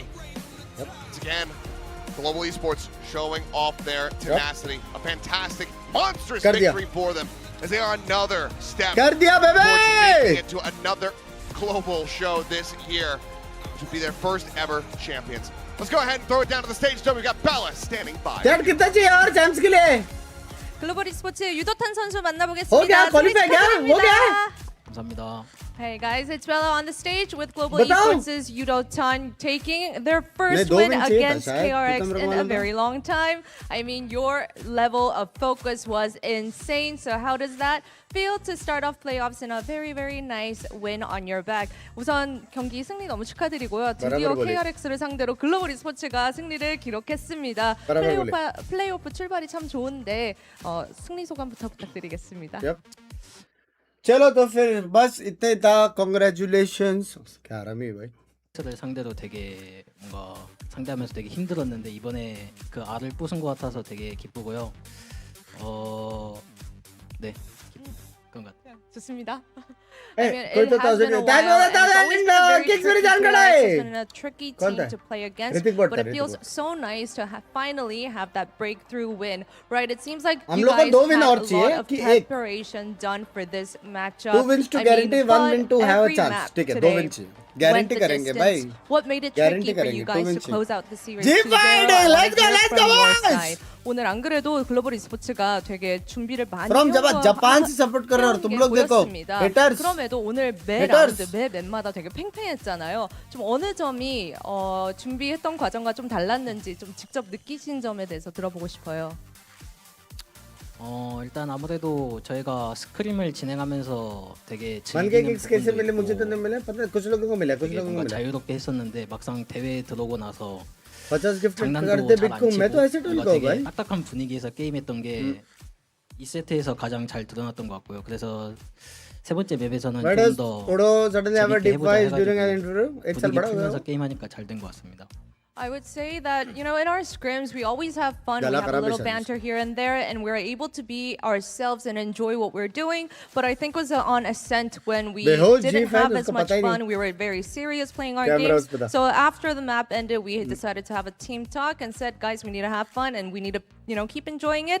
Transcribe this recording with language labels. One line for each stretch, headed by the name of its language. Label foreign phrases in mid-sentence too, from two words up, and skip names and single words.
English: Once again, Global Esports showing off their tenacity. A fantastic, monstrous victory for them, as they are another step towards making it to another global show this year, which would be their first ever champions. Let's go ahead and throw it down to the stage. So we've got Bella standing by.
Hindi: कितना चाहिए और चांस के लिए
Korean: 글로벌 e스포츠 유도탄 선수
Hindi: हो
Korean: 만나보겠습니다.
Hindi: गया क्वालिफाई क्या हो गया
Korean: 감사합니다.
English: Hey guys, it's Bella on the stage with Global Esports' Yudotan taking their first win against KRX in a very long time. I mean, your level of focus was insane. So how does that feel to start off playoffs in a very nice win on your back?
Korean: 우선 경기 승리 너무 축하드리고요. 드디어 KRX를 상대로 글로벌 e스포츠가 승리를 기록했습니다. 플레이오프 출발이 참 좋은데 승리 소감부터 부탁드리겠습니다.
Hindi: चलो तो फिर बस इतने था congratulations क्या आराम है भाई
Korean: 를 상대로 되게 뭔가 상대하면서 되게 힘들었는데 이번에 그 R을 부순 것 같아서 되게 기쁘고요. 네 그런 것 같아요. 좋습니다.
English: Hey, I mean, it has been a while, and it's always been a very tricky PRX. It's been a tricky team to play against, but it feels so nice to finally have that breakthrough win, right? It seems like you guys had a lot of preparation done for this matchup. 2 wins to guarantee 1 win to have a chance.
Hindi: ठीक है 2 win चाहिए गारंटी करेंगे भाई
English: What made it tricky for you guys to close out the series? Let's go boys!
Korean: 오늘 안 그래도 글로벌 e스포츠가 되게 준비를 많이
Hindi: From जापान से सपोर्ट कर रहे हो तुम लोग देखो haters
Korean: 그럼에도 오늘 매 라운드 매 맵마다 되게 팽팽했잖아요. 좀 어느 점이 준비했던 과정과 좀 달랐는지 좀 직접 느끼신 점에 대해서 들어보고 싶어요. 일단 아무래도 저희가 스크림을 진행하면서 되게
Hindi: कैसे मिले मुझे तो नहीं मिला पता कुछ लोगों को मिला कुछ लोगों को मिला
Korean: 자유롭게 했었는데 막상 대회에 들어오고 나서
Hindi: 50 गिफ्ट करते बिटकॉइन मैं तो ऐसे टूल को भाई
Korean: 딱딱한 분위기에서 게임했던 게 2세트에서 가장 잘 드러났던 것 같고요. 그래서 세 번째 맵에서는 좀 더 재밌게 해보자 게임하니까 잘 된 것 같습니다.
English: I would say that, you know, in our scrims, we always have fun. We have a little banter here and there, and we're able to be ourselves and enjoy what we're doing. But I think it was on Ascent when we didn't have as much fun. We were very serious playing our games. So after the map ended, we decided to have a team talk and said, guys, we need to have fun and we need to, you know, keep enjoying it.